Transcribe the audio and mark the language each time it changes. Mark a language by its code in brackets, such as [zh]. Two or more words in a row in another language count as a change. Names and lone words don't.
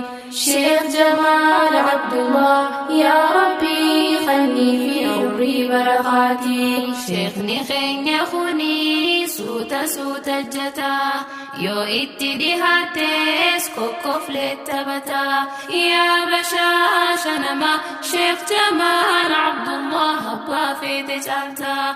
[ar] شيخ جمال عبد الله يا ربي خلني في عمري برخاتي [om] Sheekni keenya kuni suuta suuta jata, yoo itti dhihaates kokkoflee taphata. Yaa bashaasha nama, Sheekh Jamaal Abdullah abbaa feete caalta.